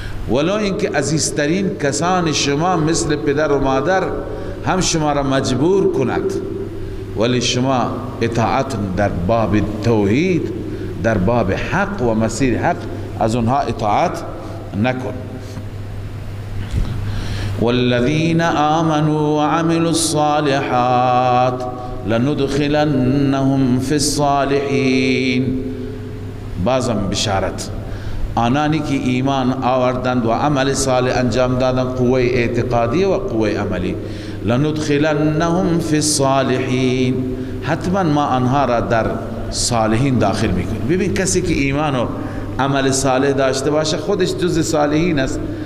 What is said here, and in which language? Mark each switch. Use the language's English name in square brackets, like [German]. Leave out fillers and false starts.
[Persian] ولو اینکه عزیزترین کسان شما مثل پدر و مادر هم شما را مجبور کند، ولی شما اطاعت در باب توحید، در باب حق و مسیر حق از اونها اطاعت نکن. [Arabic] والذین آمنوا وعملوا الصالحات لندخلنهم في الصالحین. [Persian] بازم بشارت، آنانی که ایمان آوردند و عمل صالح انجام دادند، قوه اعتقادی و قوه عملی، [Arabic] لندخلنهم في الصالحین، [Persian] حتما ما آنها را در صالحین داخل میکنیم. ببین کسی که ایمان و عمل صالح داشته باشه خودش جز صالحین است.